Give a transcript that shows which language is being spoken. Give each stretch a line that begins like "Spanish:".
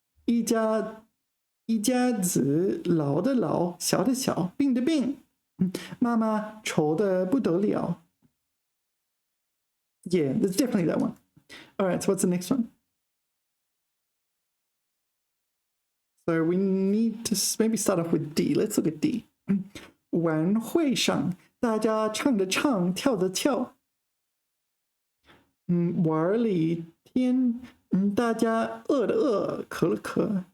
Chinese: 一家子老的老，小的小，病的病，妈妈愁得不得了。
English: Yeah, that's definitely that one. All right, so what's the next one? So we need to maybe start off with D. Let's look at D.
Chinese: 晚会上，大家唱的唱，跳的跳。玩了一天，大家饿的饿，渴了渴。